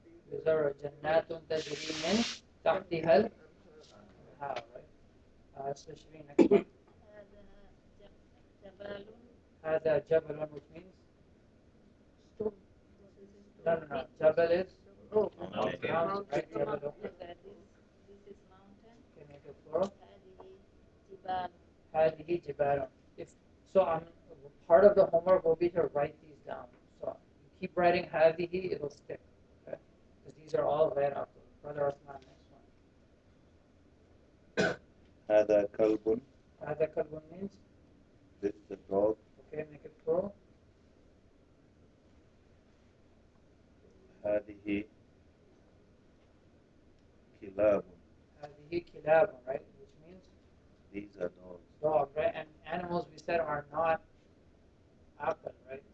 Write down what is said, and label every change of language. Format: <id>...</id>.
<en>These are</en> <ar>جنات تجري من تحتها الأنهار.</ar> <en>Right? Especially next one.</en> <ar>هذا جبل,</ar> <en>which means stone. no. Jabal is Oh, mountain. mountain. Right? Jabal. This is mountain. Okay, make it plural.</en> <ar>هذه جبال. هذه جبال.</ar> <en>Part of the homework will be to write these down. So you keep writing هذه, it'll stick. Okay? Because these are all right after. Brother Osman, next one.</en> <ar>هذا كلب. هذا كلب</ar> <en>means This is a dog. okay, make it plural.</en> <ar>هذه كلاب. هذه كلاب, right?</ar> <en>Which means These are dogs. dog, right? And animals we said are not عقل, right?</en>